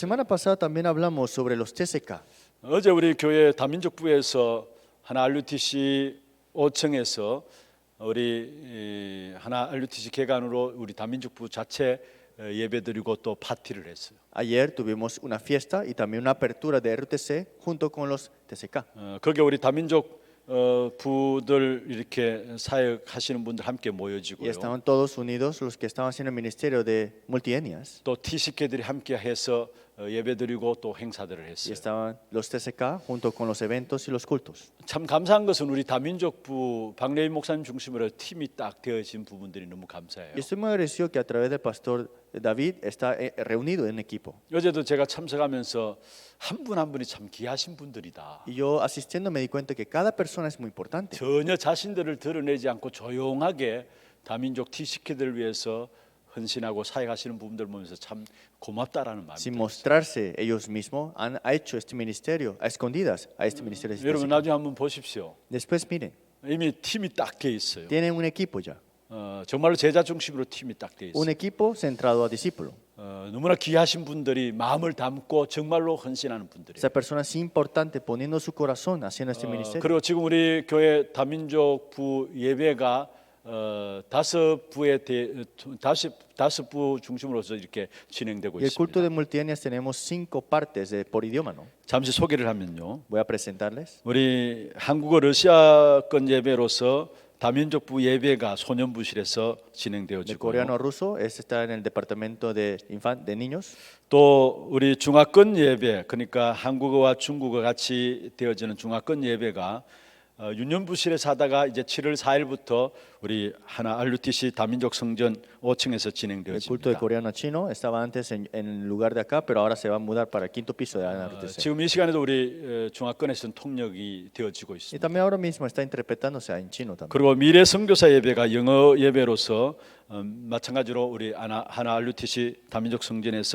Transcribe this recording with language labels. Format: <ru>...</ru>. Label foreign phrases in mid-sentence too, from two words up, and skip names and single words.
<es>semana pasada también hablamos sobre los TCK.</es> <ko>어제 우리 교회 다민족부에서 하나 RUTC 5층에서 우리 하나 RUTC 개관으로 우리 다민족부 자체 예배드리고 또 파티를 했어요.</ko> <es>Ayer tuvimos una fiesta y también una apertura de RTC junto con los TCK.</es> <ko>거기에 우리 다민족 부들 이렇게 사역하시는 분들 함께</ko> <es>Y</es> <ko>모여지고요.</ko> <es>estaban todos unidos los que estaban haciendo el ministerio de multietnias.</es> <ko>또 TCK들이 함께 해서 예배드리고 또 행사들을</ko> <es>Y</es> <ko>했어요.</ko> <es>estaban los TCK junto con los eventos y los cultos.</es> <ko>참 감사한 것은 우리 다민족부 박래인 목사님 중심으로 팀이 딱 되어진 부분들이 너무 감사해요.</ko> <es>Y estoy muy agradecido que a través del pastor David está reunido en equipo.</es> <ko>어제도 제가 참석하면서 한 분 한 분이 참 귀하신 분들이다.</ko> <es>Y yo asistiendo me di cuenta que cada persona es muy importante.</es> <ko>전혀 자신들을 드러내지 않고 조용하게 다민족 TCK들을 위해서 헌신하고 사역하시는 부분들 보면서 참 고맙다라는 마음이</ko> <es>Sin</es> <ko>들었어요.</ko> <es>mostrarse ellos mismos, han hecho este ministerio a escondidas, a este ministerio. de</es> <ko>여러분</ko> <es>TCK.</es> <ko>나중에 한번 보십시오.</ko> <es>Después miren,</es> <ko>이미 팀이 딱 돼 있어요.</ko> <es>tienen un equipo ya,</es> <ko>정말로 제자 중심으로 팀이 딱 돼 있어요.</ko> <es>un equipo centrado a discípulo.</es> <ko>너무나 귀하신 분들이 마음을 담고 정말로 헌신하는 분들이에요.</ko> <es>Esa persona es importante poniendo su corazón haciendo este ministerio.</es> <ko>그리고 지금 우리 교회 다민족 부 예배가 다섯 부 중심으로서 이렇게 진행되고</ko> <es>Y el culto</es> <ko>있습니다.</ko> <es>de multietnias tenemos 5 partes por idioma, ¿no?</es> <ko>잠시 소개를 하면요.</ko> <es>Voy a presentarles.</es> <ko>우리 한국어 러시아권 예배로서 다민족 부 예배가 소년부실에서</ko> <es>El</es> <ko>진행되어지고요.</ko> <es>coreano ruso está en el departamento de niños.</es> <ko>또 우리 중화권 예배, 그러니까 한국어와 중국어 같이 되어지는 중화권 예배가 유년부실에서 하다가 이제 7월 4일부터 우리 하나 RUTC 다민족 성전 5층에서</ko> <es>El culto de</es> <ko>진행되어집니다.</ko> <es>coreano chino estaba antes en el lugar de acá, pero ahora se va a mudar para el 5º piso de ANRTC.</es> <ko>지금 이 시간에도 우리 중화권에서는 통역이 되어지고</ko> <es>Y</es> <ko>있습니다.</ko> <es>también ahora mismo está interpretándose en chino también.</es> <ko>그리고 미래 선교사 예배가 영어 예배로서 마찬가지로 우리 하나 RUTC 다민족 성전에서</ko>